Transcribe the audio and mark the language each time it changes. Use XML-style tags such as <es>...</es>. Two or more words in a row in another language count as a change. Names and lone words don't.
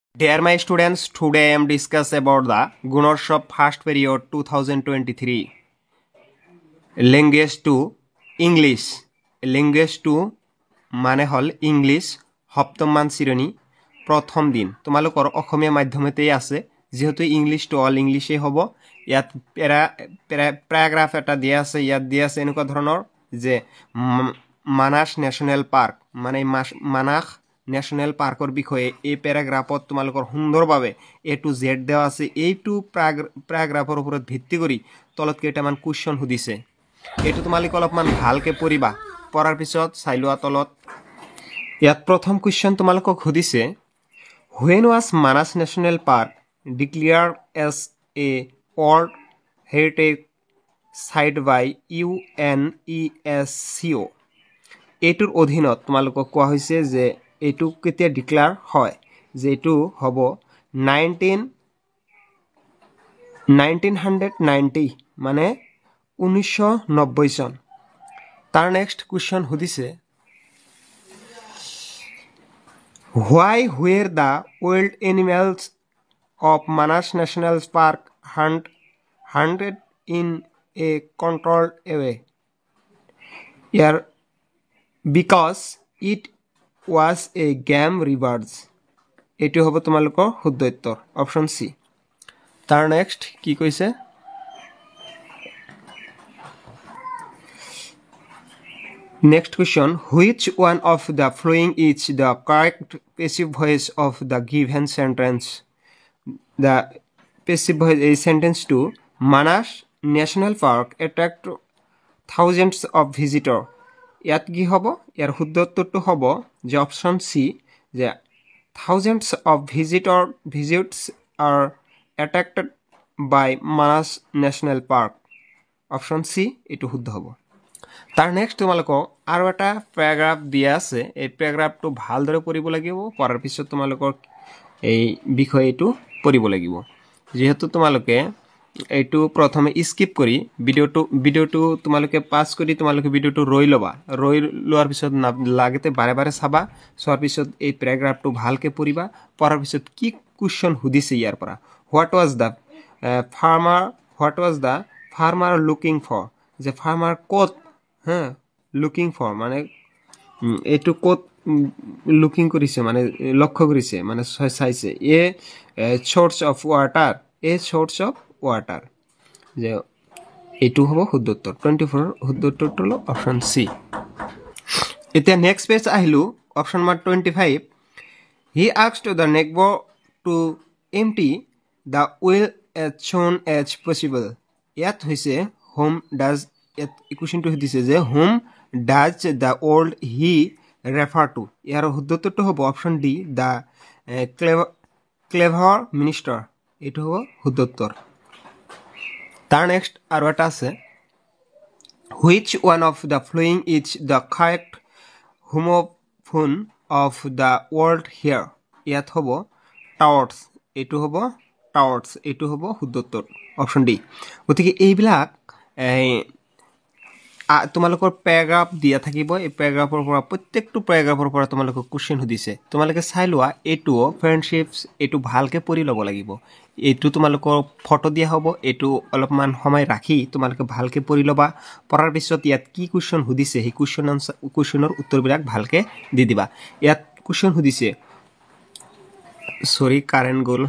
<en>Dear my students, today I am discuss about the Gunorshow first period 2023. Language to English. Language to</en> <as>মানে হল ইংলিশ সপ্তম মান শ্ৰেণী প্ৰথম দিন তোমালোকৰ অসমীয়া মাধ্যমতেই আছে যেহেতু</as> <en>English to all</en> <as>ইংলিশে হ'ব ইয়াত প্যাৰাগ্ৰাফ এটা দিয়া আছে ইয়াত দিয়া আছে এনেকুৱা ধৰণৰ যে মানাস ন্যাশনাল পার্ক মানে মানাস ন্যাশনাল পার্কৰ বিষয়ে এই প্যাৰাগ্ৰাফত তোমালোকৰ সুন্দৰভাৱে</as> <en>A to Z</en> <as>দেওয়া আছে এইটো প্যাৰাগ্ৰাফৰ ওপৰত ভিত্তি কৰি তলত কেইটামান কোৱেশ্চন সুধিছে এইটো তোমালোক অলপমান ভালকে পঢ়িবা পঢ়াৰ পিছত চাই লোৱা তলত ইয়াত প্ৰথম কোৱেশ্চন তোমালোকক সুধিছে</as> <en>When was Manas National Park declared as a World Heritage Site by UNESCO?</en> <as>এইটোৰ অধীনত তোমালোকক কোৱা হৈছে যে এইটো কেতিয়া ডিক্লেয়াৰ হয় যে এইটো হ'ব 1990 মানে 1990 চন তাৰ নেক্সট কোৱেশ্চন সুধিছে</as> <en>Why were the wild animals of Manas National Park hunted in a controlled way? Here, because it was a game reserve.</en> <as>এটো হ'ব তোমালোকৰ শুদ্ধ উত্তৰ</as> <en>option C</en> <as>তাৰ নেক্সট কি কৈছে</as> <en>Next question, which one of the following is the correct passive voice of the given sentence? The passive voice is sentence to Manas National Park attract thousands of visitors.</en> <as>ইয়াত কি হ'ব ইয়াৰ শুদ্ধ উত্তৰটো হ'ব যে</as> <en>option C</en> <as>যে</as> <en>thousands of visitors are attracted by Manas National Park. option C</en> <as>এটো শুদ্ধ হ'ব তাৰ নেক্সট তোমালোকক আৰু এটা প্যাৰাগ্ৰাফ দিয়া আছে এই প্যাৰাগ্ৰাফটো ভালদৰে পঢ়িব লাগিব পঢ়াৰ পিছত তোমালোকৰ এই বিষয়টো পঢ়িব লাগিব যেহেতু তোমালোকে এইটো প্ৰথমে স্কিপ কৰি ভিডিওটো তোমালোকে পাস কৰি তোমালোকে ভিডিওটো ৰৈ লোৱাৰ পিছত লাগতে বাৰে বাৰে চাবা চোৱাৰ পিছত এই প্যাৰাগ্ৰাফটো ভালকে পঢ়িবা পঢ়াৰ পিছত কি কোৱেশ্চন সুধিছে ইয়াৰ পৰা what</as> <en>was the farmer looking for</en> <as>যে ফাৰ্মাৰ ক'ত</as> <en>looking for</en> <as>মানে এটো ক'ত looking কৰিছে মানে লক্ষ্য কৰিছে মানে চাইছে এ source of water যে এটো হ'ব শুদ্ধ উত্তৰ 24 শুদ্ধ উত্তৰটো হলো অপচন সি এতিয়া</as> <en>next page</en> <as>আহিলো</as> <en>option number</en> <as>25</as> <en>he asked the neighbor to empty the well as soon as possible</en> <as>ইয়াত হৈছে</as> <en>whom does</en> <as>ইকুৱেশ্যনটো দিছে যে whom</as> <en>does the old he refer to</en> <as>ইয়াৰ শুদ্ধ উত্তৰটো হ'ব</as> <en>option D the clever minister</en> <as>এটো হ'ব শুদ্ধ উত্তৰ তাৰ নেক্সট আৰু এটা আছে</as> <en>which one of the following is the correct homophone of the word here</en> <as>ইয়াত হ'ব towers এটো হ'ব শুদ্ধ উত্তৰ</as> <en>option D</en> <as>গতিকে এইবিলাক তোমালোকৰ প্যাৰাগ্ৰাফ দিয়া থাকিব এই প্যাৰাগ্ৰাফৰ পৰা প্ৰত্যেকটো প্যাৰাগ্ৰাফৰ পৰা তোমালোকক কোৱেশ্চন সুধিছে তোমালোকে চাই লোৱা এটো ফ্ৰেন্ডশিপস এটো ভালকে পঢ়ি ল'ব লাগিব এটো তোমালোকৰ ফটো দিয়া হ'ব এটো অলপমান সময় ৰাখি তোমালোকে ভালকে পঢ়ি ল'বা পঢ়াৰ পিছত ইয়াত কি কোৱেশ্চন সুধিছে এই কোৱেশ্চনৰ উত্তৰবিলাক ভালকে দি দিবা ইয়াত কোৱেশ্চন সুধিছে সৰি কারেন্ট গ'ল</as>